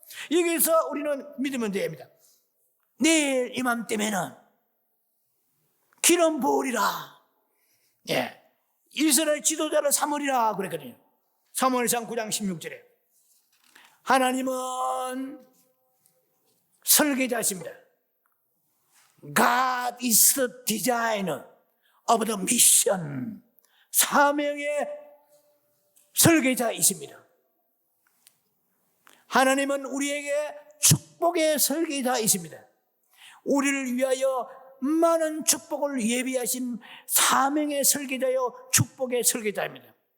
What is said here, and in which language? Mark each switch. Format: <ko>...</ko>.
<ko>여기서 우리는 믿으면 됩니다. 내일 이맘때면은 기름 부으리라. 이스라엘 지도자를 삼으리라 그랬거든요. 사무엘상 9장 16절에 하나님은 설계자십니다.</ko> <en>God is the designer of the mission.</en> <ko>사명의 설계자이십니다. 하나님은 우리에게 축복의 설계자이십니다. 우리를 위하여 많은 축복을 예비하신 사명의 설계자요 축복의 설계자입니다.</ko>